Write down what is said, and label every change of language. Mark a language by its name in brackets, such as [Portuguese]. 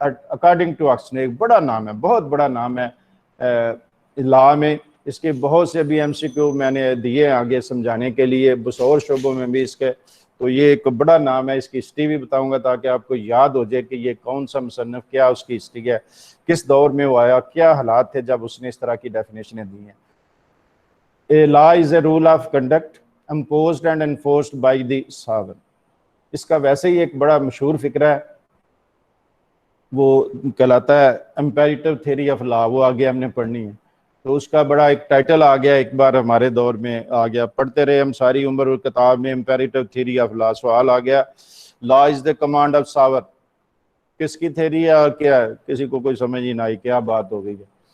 [English] according to Oxford [Urdu] ایک بڑا نام ہے, بہت بڑا نام ہے لا میں, اس کے بہت سے بھی MCQ میں نے دیے آگے سمجھانے کے لیے اور شعبوں میں بھی اس کے. تو یہ ایک بڑا نام ہے, اس کی ہسٹری بھی بتاؤں گا تاکہ آپ کو یاد ہو جائے کہ یہ کون سا مصنف, کیا اس کی ہسٹری ہے, کس دور میں وہ آیا, کیا حالات تھے جب اس نے اس طرح کی ڈیفینیشنیں دی ہیں. [English] A law is a rule of conduct imposed and enforced by the sovereign. [Urdu] اس کا ویسے ہی ایک بڑا مشہور فکرہ ہے, وہ کہلاتا ہے امپیریٹو تھیوری آف لا, وہ آگے ہم نے پڑھنی ہے. تو اس کا بڑا ایک ٹائٹل آ گیا, ایک بار ہمارے دور میں آ گیا, پڑھتے رہے ہم ساری عمر اور کتاب میں امپیریٹو تھیوری آف لا. سوال آ گیا [English] law is the command of sovereign, [Urdu] کس کی تھیوری ہے اور کیا ہے, کسی کو کوئی سمجھ ہی نہ آئی کیا بات ہو گئی ہے.